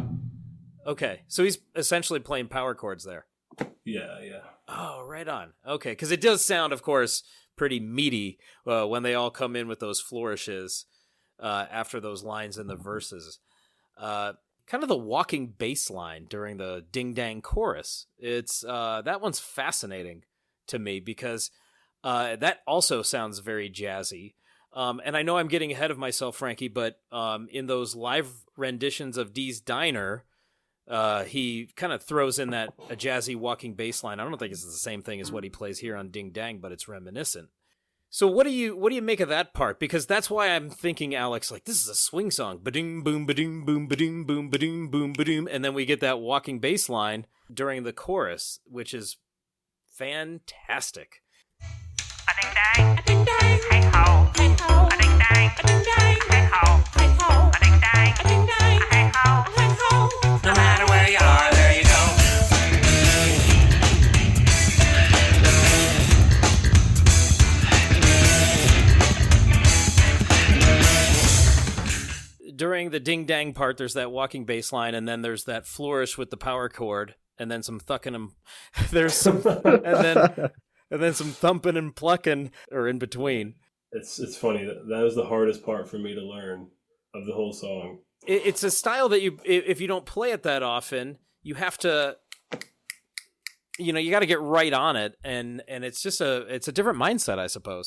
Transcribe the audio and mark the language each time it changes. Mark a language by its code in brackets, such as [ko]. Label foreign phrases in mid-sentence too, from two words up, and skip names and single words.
[en] Okay, so he's essentially playing power chords there. Yeah. Oh, right on. Okay, because it does sound, of course, pretty meaty when they all come in with those flourishes after those lines in the verses. Kind of the walking bass line during the ding dang chorus. It's that one's fascinating to me because that also sounds very jazzy. And I know I'm getting ahead of myself, Frankie, but in those live renditions of Dee's Diner, he kind of throws in a jazzy walking bass line. I don't think it's the same thing as what he plays here on Ding Dang, but it's reminiscent. So what do you make of that part? Because that's why I'm thinking, Alex, like, this is a swing song. Ba-ding, boom, ba-ding, boom, ba-ding, boom, ba-ding, boom, ba-ding. And then we get that walking bass line during the chorus, which is fantastic. A ding dang, a ding dang, hey ho, hey ho, a ding dang, a ding dang, hey ho, hey ho, a ding dang, a ding dang, hey ho, hey ho. No matter where you are, there you go. During the ding dang part, there's that walking bass line, and then there's that flourish with the power chord, and then some thucking and there's some, and then some thumping and plucking, or in between. It's funny that was the hardest part for me to learn of the whole song. It's a style that if you don't play it that often, you have to, you got to get right on it, and it's just it's a different mindset, I suppose.